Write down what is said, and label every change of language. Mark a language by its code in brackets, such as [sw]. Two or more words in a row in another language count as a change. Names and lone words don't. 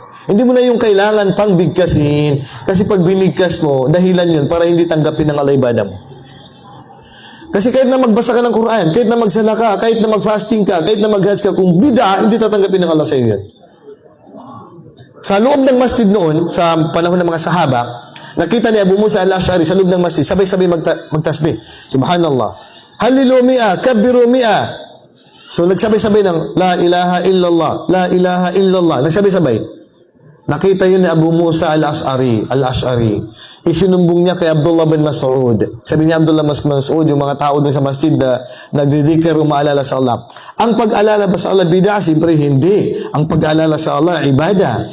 [tl] Hindi mo na yung kailangan pang bigkasin. Kasi pag binigkas mo, dahilan yun para hindi tanggapin ng Allah ibadah mo. Kasi kahit na magbasa ka ng Quran, kahit na magsala ka, kahit na mag-fasting ka, kahit na mag-hajj ka, kung bid'ah, hindi tatanggapin ng Allah sa iyo yan. Sa loob ng masjid noon, sa panahon ng mga sahaba, nakita ni Abu Musa al-Ash'ari sa loob ng masjid, sabay-sabay magtasbih. [ar] سبحان الله. هللوا مئة، كبروا مئة. [tl] So nagsabay-sabay ng [ar] لا إله إلا الله, لا إله إلا الله. [tl] Nagsabay-sabay. Nakita yun ni Abu Musa al-Ash'ari. Isinumbong niya kay Abdullah bin Mas'ud. Sabi niya Abdullah bin Mas'ud, yung mga tao dun sa masjid na nagdidikir o maalala sa Allah. Ang pag-alala ba sa Allah bid'ah? Siyempre hindi. Ang pag-alala sa Allah, ibadah.